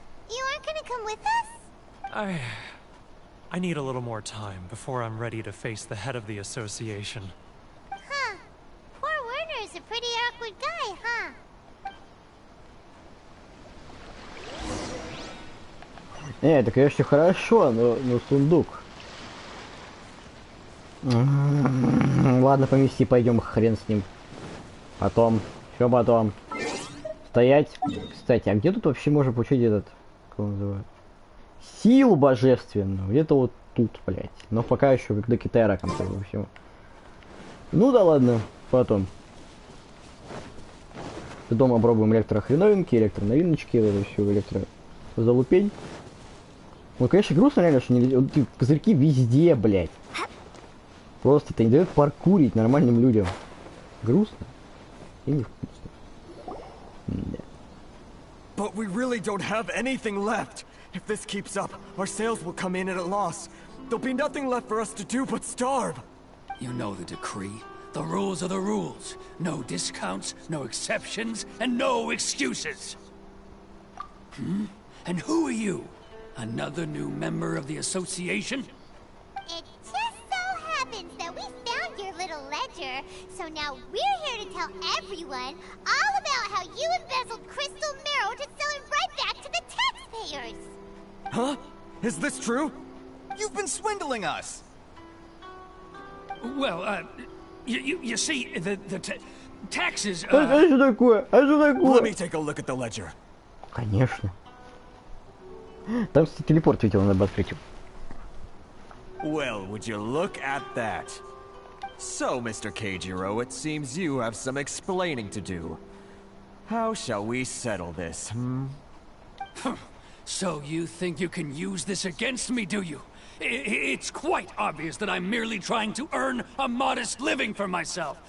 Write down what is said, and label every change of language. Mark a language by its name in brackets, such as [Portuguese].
[English] You aren't gonna come with us? I need a little more time before I'm ready to face the head of the association. Huh. Poor Werner's a pretty awkward guy, huh? [Russian] Это, конечно, хорошо, но сундук. Ладно, помести, пойдем, хрен с ним. Потом, все потом. Стоять. Кстати, а где тут вообще можно получить этот, как его называют? Силу божественную. Где-то вот тут, блядь. Но пока еще как до Китая раком всего. Ну да ладно, потом. Дома пробуем электрохреновинки, электроновиночки, вот это все электрозалупень. Ну, конечно, грустно реально, что не... вот, козырьки везде, блядь. Просто это не дает паркурить нормальным людям. Грустно и невкусно. Да. [English] But we really don't have anything left. If this keeps up, our sales will come in at a loss. There'll be nothing left for us to do but starve. You know the decree. The rules are the rules. No discounts, no exceptions, and no excuses. And who are you? Another new member of the association? It just so happens that we found your little ledger, so now we're here to tell everyone all about how you embezzled crystal marrow to sell it right back to the taxpayers. Huh? Is this true? You've been swindling us! Well, you see, the taxes, [Russian] А что такое? А что [English] Let [Russian] такое? [English] me take a look at the ledger. [Russian] Конечно. Там, кстати, телепорт видел, надо бы открыть. [English] Well, would you look at that? So, Mr. Keijiro, it seems you have some explaining to do. How shall we settle this, So you think you can use this against me, do you? It's quite obvious that I'm merely trying to earn a modest living for myself.